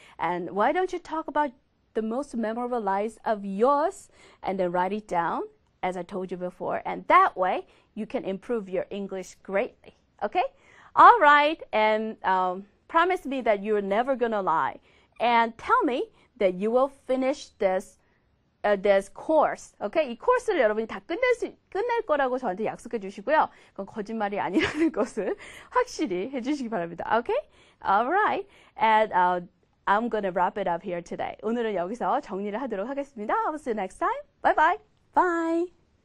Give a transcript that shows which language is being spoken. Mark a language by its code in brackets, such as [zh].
[en] And why don't you talk about the most memorable lies of yours and then write it down, as I told you before, and that way you can improve your English greatly, okay? All right, and promise me that you're never gonna lie, and tell me that you will finish this course, okay? [ko] 이 코र्스를 여러분이 다 끝낼 거라고 저한테 약속해 주시고요. 그건 거짓말이 아니라는 것을 확실히 해주시기 바랍니다, okay? [en] All right, and I'm gonna wrap it up here today. [ko] 오늘은 여기서 정리를 하도록 하겠습니다. [en] I'll see you next time. Bye bye. Bye.